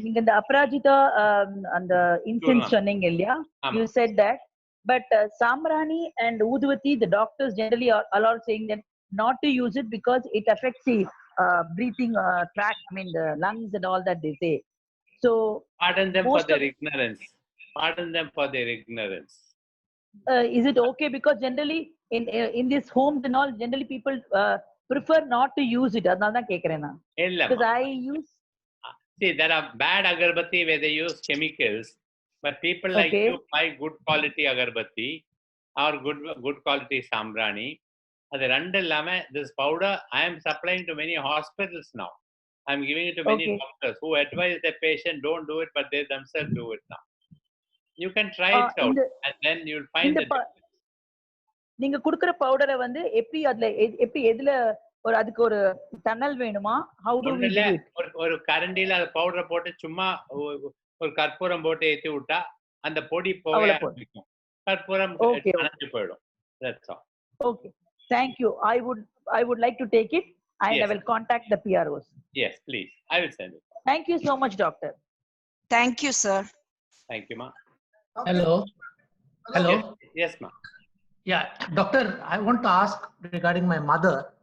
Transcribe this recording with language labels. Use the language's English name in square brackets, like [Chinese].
[Tamil] நீங்க இந்த அபராஜிதா அந்த இன்சென்ஸ் சொன்னீங்க இல்லையா? ஆமா. [English] You said that, but sambrani and udvati, the doctors generally are all saying that not to use it because it affects the breathing tract, I mean the lungs and all that they say. So Pardon them for most their of, ignorance. Pardon them for their ignorance. is it okay? Because generally in these homes and all, generally people prefer not to use it. [Tamil] அதனால தான் கேக்குறேன் நான். [English] Because I use. See, there are bad agarbatti where they use chemicals, but people like you buy good quality agarbatti or good quality sambrani. [Tamil] அது ரெண்டு இல்லாம [English] this powder I am supplying to many hospitals now. I am giving it to many doctors who advise their patient don't do it, but they themselves do it now. You can try it out, and then you'll find the difference. [Tamil] நீங்க குடுக்குற பவுடரை வந்து எப்படி அதுல எப்படி எதுல ஒரு அதுக்கு ஒரு டனல் வேணுமா? [English] How do we do it? [Tamil] ஒரு கரண்டில அந்த பவுடரை போட்டு சும்மா ஒரு கற்பூரம் போட்டு ஏத்தி விட்டா அந்த பொடி புகையா இருக்கும். கற்பூரம் அணைஞ்சு போயிடும். [English] That's all. Okay. Thank you. I would like to take it and I will contact the PROs. Yes, please. I will send it. Thank you so much, doctor. Thank you, sir. Thank you, ma. Hello. Hello. Yes, ma. Yeah, doctor, I want to ask regarding my mother.